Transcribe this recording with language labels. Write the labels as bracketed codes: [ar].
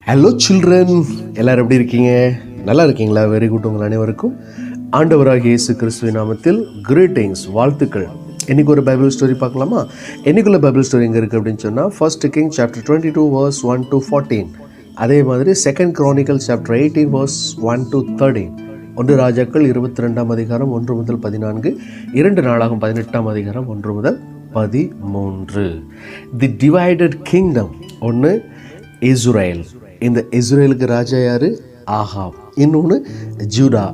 [ta] Hello children, எல்லோரும் எப்படி இருக்கீங்க? நல்லா இருக்கீங்களா? Very good. உங்கள் அனைவருக்கும் ஆண்டவராகிய இயேசு கிறிஸ்துவின் நாமத்தில் கிரீட்டிங்ஸ், வாழ்த்துக்கள். இன்றைக்கி ஒரு பைபிள் ஸ்டோரி பார்க்கலாமா? இன்றைக்குள்ள பைபிள் ஸ்டோரி எங்கே இருக்குது அப்படின்னு சொன்னால், [en] 1 Kings chapter 22 verse 1 to 14. [ta] அதே மாதிரி [en] 2 Chronicles chapter 18 verse 1 to 13. [ta] 1 ராஜாக்கள் 22 அதிகாரம் 1 முதல் 14, 2 நாளாகும் 18 அதிகாரம் 1 முதல் 13. [en] The divided kingdom. [ta] ஒன்று இஸ்ரேல். இந்த இஸ்ரேலுக்கு ராஜா யாரு? ஆகாப். இன்னொன்று ஜூடா.